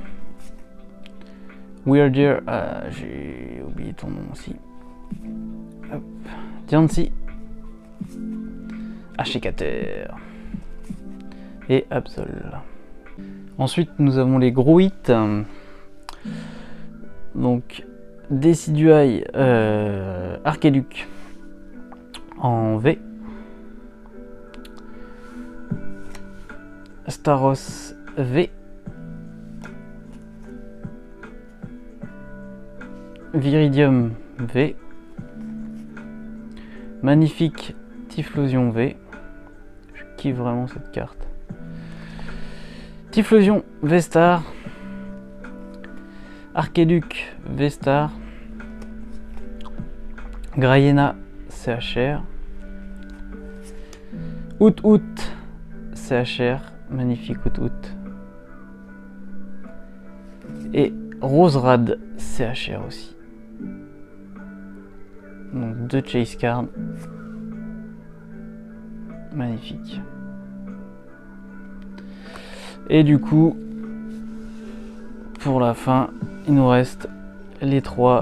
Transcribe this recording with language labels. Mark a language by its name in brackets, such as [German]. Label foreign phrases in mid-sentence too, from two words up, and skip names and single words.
[French] Weirder, j'ai oublié ton nom aussi. Hop. Diancie, Ashikater et Absol. Ensuite, nous avons les gros hits. Donc, Decidueye, Archeduc en V. Staros V. Viridium V. Magnifique Typhlosion V. Je kiffe vraiment cette carte. Typhlosion V-Star. Archéduc V-Star. Grayena CHR. Out CHR. Magnifique Out. Et Roserad CHR aussi. Donc 2 [English] chase cards. [French] Magnifique. Et du coup, pour la fin, il nous reste les 3.